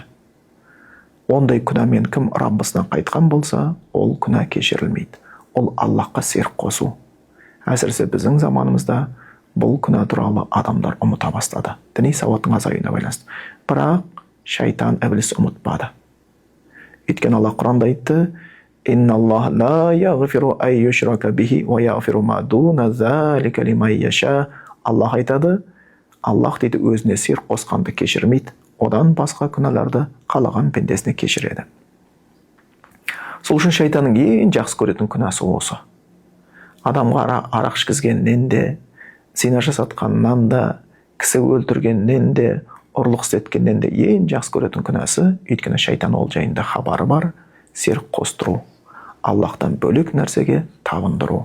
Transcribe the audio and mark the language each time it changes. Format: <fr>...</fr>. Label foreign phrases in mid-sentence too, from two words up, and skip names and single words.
<kk>Ондай күнәмен кім Раббысынан қайтқан болса, ол күнә кешірілмейді. Ол Аллахқа серік қосу. Әсіресе біздің заманымызда бұл күнә туралы адамдар ұмыта бастады. Діни сауаттың азаюына байланысты. Бірақ шайтан, ібліс ұмытпады. Өйткені Аллах Құранда айтты:</kk> <ar>«إن الله لا يغفر أن يشرك به ويغفر ما دون ذلك لمن يشاء».</ar> <kk>Аллах айтады, Аллах дейді өзіне серік қосқанды кешірмейді, одан басқа күнәларды қалаған пендесіне кешіреді. Сол үшін шайтанның ең жақсы көретін күнәсі осы. Адамға арақ ішкізгеннен де, зина жасатқаннан да, кісі өлтіргеннен де, ұрлық істеткеннен де ең жақсы көретін күнәсі, өйткені шайтан ол жайында хабары бар, серік қостыру, Аллахтан бөлек нәрсеге табындыру.</kk>